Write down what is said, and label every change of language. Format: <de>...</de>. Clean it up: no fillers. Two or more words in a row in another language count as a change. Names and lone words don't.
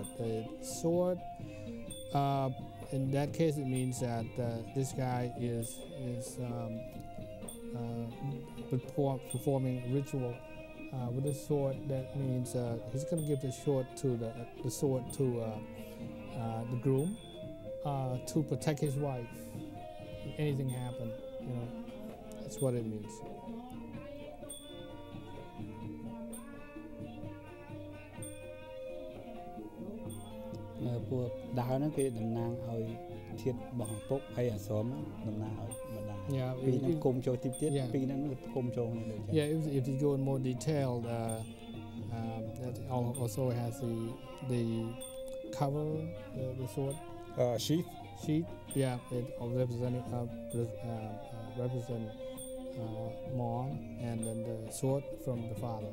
<en>The sword, in that case, it means that this guy is performing a ritual with the sword. That means he's going to give the sword to the groom to protect his wife. If anything happened, that's what it means.</en> <km>ពួកដាវហ្នឹងគេតំណាងឲ្យធាតុរបស់ឪពុកហើយអាស្រមតំណាងឲ្យម្ដាយពីរហ្នឹងគុំចូលទីទៀតពីរហ្នឹងគុំចូលគ្នាដូចនេះ</km> <en>Yeah, if you go in more detail, that also has the cover, the sword sheath. Yeah, it represent mom and then the sword from the father.</en>